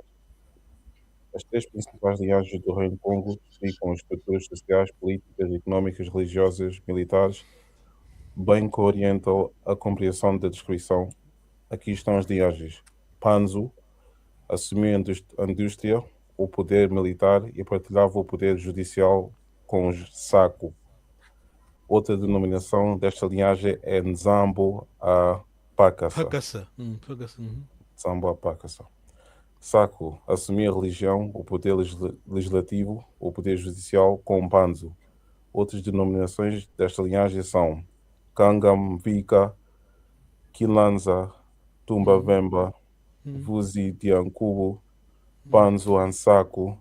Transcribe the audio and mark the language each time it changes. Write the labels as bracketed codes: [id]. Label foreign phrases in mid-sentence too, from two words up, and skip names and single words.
[pt] As 3 principais linhagens do Reino do Congo explicam as estruturas sociais, políticas, económicas, religiosas, militares, bem que orientam a compreensão da descrição. Aqui estão as linhagens. Panzo assumiu a indústria, o poder militar e partilhava o poder judicial com os Saco. Outra denominação desta linhagem é Nzambo a Pakassa. Fakassa. Fakassa. Nzambo a Pakassa. Saco assumia a religião, o poder legislativo, o poder judicial com Panzo. Outras denominações desta linhagem são Kangamvika, Kilanza, Tumbavemba, Vuzi Diancubo, Panzo Ansaco.